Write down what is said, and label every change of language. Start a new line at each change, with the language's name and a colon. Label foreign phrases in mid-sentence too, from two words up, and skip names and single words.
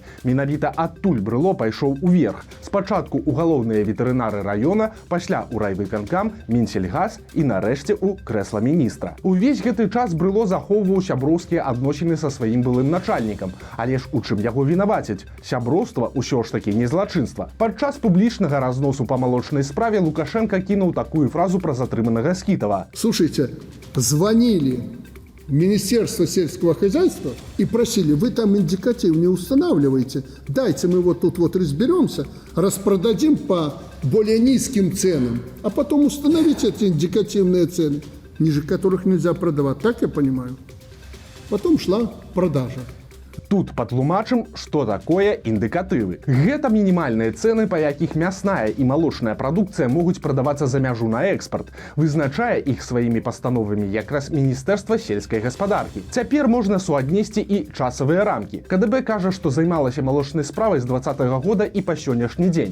Belarusian: Менавіта адтуль Брыло пайшоў уверх. Спачатку ў галоўныя ветэрынары раёна, пасля ў райвыканкам, Мінсельгаз і нарэшце ў крэсла міністра. Увесь гэты час Брыло захоўваў сяброўскія адносіны са сваім былым начальнікам. Але ж у чым яго вінаваціць? Сяброўства ўсё ж такі не злачынства. Падчас публічнага разносу па малочнай справе Лукашенко кінуў такую фразу пра затрыманага Скітава.
Russian: Слушайте, звонили в Министерство сельского хозяйства и просили, вы там индикатив не устанавливаете, дайте мы вот тут вот разберемся, распродадим по более низким ценам, а потом установите эти индикативные цены, ниже которых нельзя продавать, так я понимаю. Потом шла продажа.
Belarusian: Тут патлумачым, што такое індыкатывы. Гэта мінімальныя цэны, па якіх мясная і малочная прадукцыя могуць прадавацца за мяжу на экспарт. Вызначае іх сваімі пастановамі якраз Міністэрства сельскай гаспадаркі. Цяпер можна суаднесці і часавыя рамкі. КДБ кажа, што займалася малочнай справай з 2020 года і па сённяшні дзень.